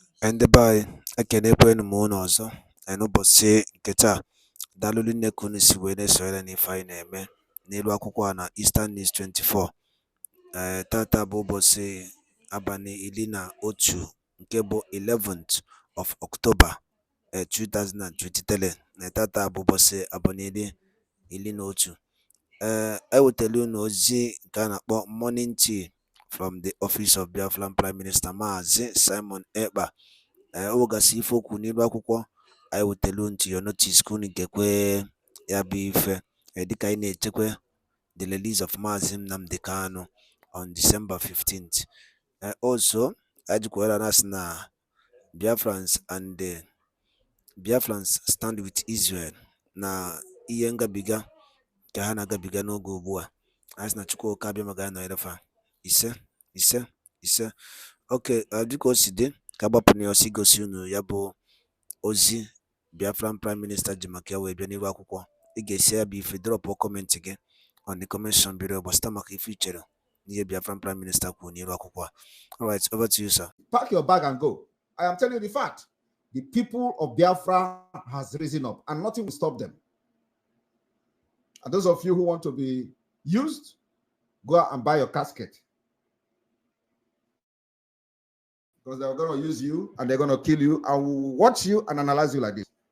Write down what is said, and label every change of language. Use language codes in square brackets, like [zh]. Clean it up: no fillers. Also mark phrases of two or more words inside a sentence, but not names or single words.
[ig] Ndị be anyị ekenekwanụ m unu ọzọ n'ụbọchị nke taa. Daalụ nne ka unu si wee na-esonyere n'ife anyị na-eme n'elu akwụkwọ a na Eastern News 24. Tata bụ ụbọchị abalị 11 nke bụ [en] 11th of October 2023. [ig] Tata bụ ụbọchị abalị 11. Ewetara unu ozi nke a na-akpọ [en] morning tea from the office of Biafran Prime Minister [ig] Maazị Simon Ekpa. O nwegasị ife okwu n'elu akwụkwọ anyị wetara unu [en] to your notice [ig] ka unu gekwe ya bụ ife dịka anyị na-echekwa [en] the release of Maazị Nnamdi Kanu on December 15th. [ig] Also, anyị jikwara na-asị na [en] Biafrans stand with Israel [ig] na ihe ngabiga ka ha na-agabiga n'oge ugbu a. Anyị sị na Chukwuka abịa maka anọnyere fa ise. Okay, dịka o si dị ka agbapụ na ọsọ igosi unu ya bụ ozi Biafran Prime Minister ji maka ya wee bịa n'ihu akwụkwọ. Ị ga-esi ya bụ ife [en] drọpụ kọmentị [ig] gị [en] on the comment section below [ig] gbasịta maka ife i chere n'ihe Biafran Prime Minister kwuru n'ihu akwụkwọ. [en] All right, over to you, sir. Pack your bag and go. I am telling you the fact. The people of Biafra has risen up and nothing will stop them. And those of you who want to be used, go out and buy your casket. Because they're going to use you and they're going to kill you and will watch you and analyze you like this.